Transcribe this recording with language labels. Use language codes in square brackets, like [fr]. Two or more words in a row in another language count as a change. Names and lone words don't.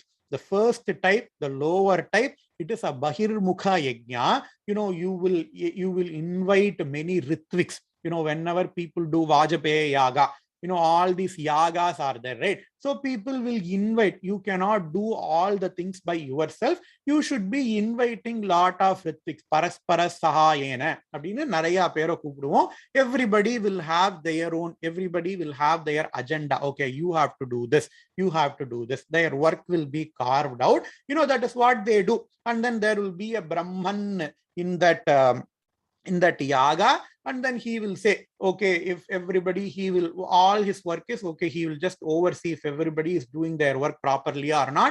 [en] The first type, the lower type, it is a Bahirmukha Yajna. You will invite many Ritviks. Whenever people do Vajpaya Yaga, all these yagas are there, right? So people will invite. You cannot do all the things by yourself. You should be inviting lot of rithviks. [sa] परस्पर सहायेन [ta] அப்படினு நிறைய பேரை கூப்பிடுவோம். [en] Everybody will have their own, everybody will have their agenda. Okay, you have to do this, you have to do this. Their work will be carved out. That is what they do. And then there will be a Brahman in that yaga, and then he will say, okay, if everybody, all his work is okay, he will just oversee if everybody is doing their work properly or not.